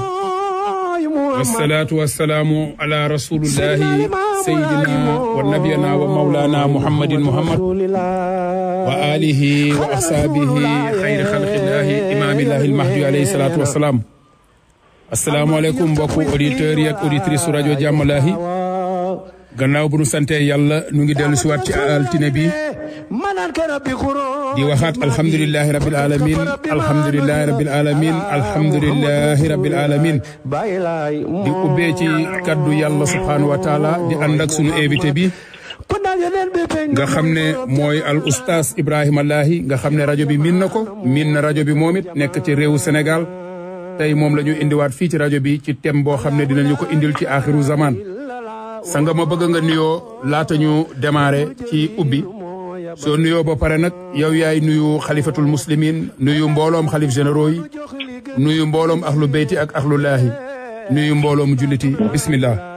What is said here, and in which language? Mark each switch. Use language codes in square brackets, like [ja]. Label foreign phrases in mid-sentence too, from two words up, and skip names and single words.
[ar] والصلاة والسلام على رسول الله سيدنا ونبينا ومولانا محمد محمد وعلى آله وأصحابه خير خلق الله إمام الله المهدي عليه الصلاة والسلام. [wo] Asalaamaaleykum mbokku auditeurs yi ak auditrices su rajo Jammalahi. Gannaaw bu nu sante yàlla nu ngi dellu si waat ci altine bi di waxaat [ar] الحمد لله رب العالمين الحمد لله رب العالمين الحمد لله رب العالمين [wo] di ubbee ci kaddu yàlla [ar] سبحانه وتعالى [wo] di ànd ak sunu invité bi nga xam ne mooy al oustaz Ibrahima Lahi nga xam ne rajo bi miin na rajo bi moom it nekk ci réewu Sénégal tey moom la ñu indiwaat fii ci rajo bi ci thème boo xam ne dinañu ko indil ci [ar] آخر الزمان [wo] sanga ma bëgg nga nuyoo laata ñu démarrer ci ubbi soo nuyoo ba pare nag yow yaay nuyu [ar] خليفة المسلمين [wo] nuyu mbooloom xalif généraux yi nuyu mbooloom [ar] أهل البيت [wo] ak [ar] أهل الله [wo] nuyu mbooloom julliti bismillah.